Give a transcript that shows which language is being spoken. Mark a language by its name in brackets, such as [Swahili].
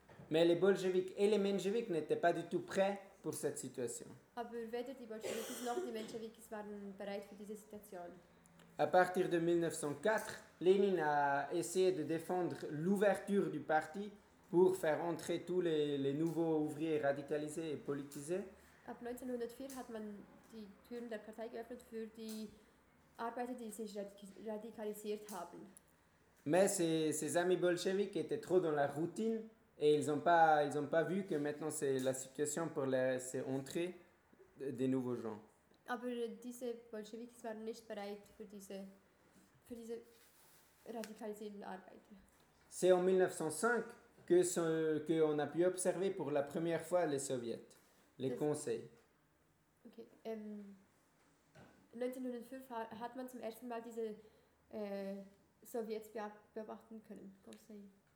[French] Mais les bolcheviks et les mencheviks n'étaient pas du tout prêts pour cette situation. [German] Aber weder die Bolschewiki noch die Mencheviks waren bereit für diese Situation. [French] À partir de 1904, Lénine a essayé de défendre l'ouverture du parti pour faire entrer tous les nouveaux ouvriers radicalisés et politisés. [German] Ab 1904 hat man die Türen der Partei geöffnet für die Arbeiter, die sich radikalisiert haben. [French] Mais ses amis bolcheviques étaient trop dans la routine et ils ont pas vu que maintenant c'est la situation pour les entrer des nouveaux gens. [German] Aber diese Bolschewiks waren nicht bereit für diese radikalisierten Arbeiter. [French] C'est en 1905 qu'on a pu observer pour la première fois les soviets, les conseils. Ok. [German] 1905 hat man zum ersten Mal diese Sowjets beobachten können, conseils.